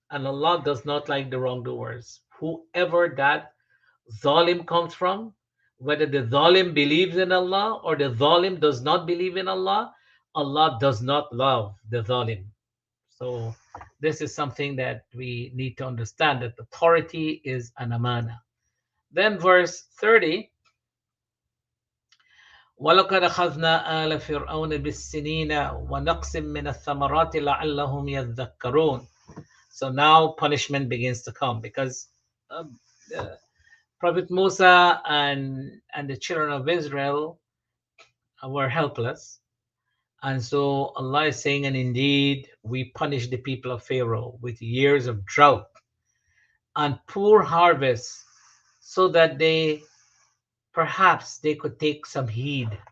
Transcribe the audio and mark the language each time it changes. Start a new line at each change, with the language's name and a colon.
English: And Allah does not like the wrongdoers. Whoever that zalim comes from, Whether the zalim believes in Allah or the zalim does not believe in Allah, Allah does not love the zalim. So this is something that we need to understand, that authority is an amana. Then verse 30,
Arabic: وَلَقَدْ أَخَذْنَا آلَ فِرْعَوْنَ بِالسِّنِينَ وَنَقْصٍ مِّنَ الثَّمَرَاتِ لَعَلَّهُمْ يَذَّكَّرُونَ.
English: So now punishment begins to come, because um, uh, Prophet Musa and the children of Israel were helpless. And so Allah is saying, and indeed we punish the people of Pharaoh with years of drought and poor harvest, so that they perhaps they could take some heed.